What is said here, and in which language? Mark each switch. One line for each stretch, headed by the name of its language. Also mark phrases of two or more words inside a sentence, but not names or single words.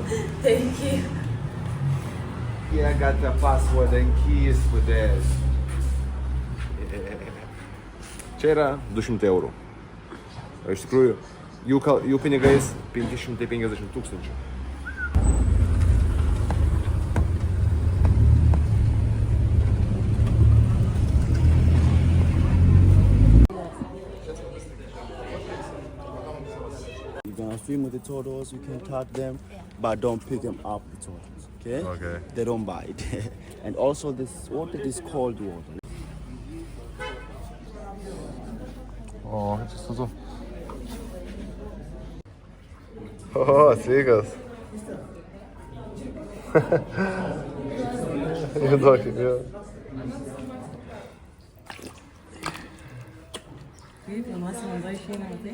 English: Thank you. Here I got the password and keys for this.
Lithuanian: Čia yra 200 eurų. O iš tikrųjų, jų pinigais 550 tūkstančių.
English: You're gonna swim with the turtles, you can touch them, but don't pick them up the turtles, okay? Okay. They don't bite. And also this water is cold water.
Lithuanian: O, čia suzu. O, sveikas. Įduokit, jo. Kaip, vienuosi vanduo išeina, matai?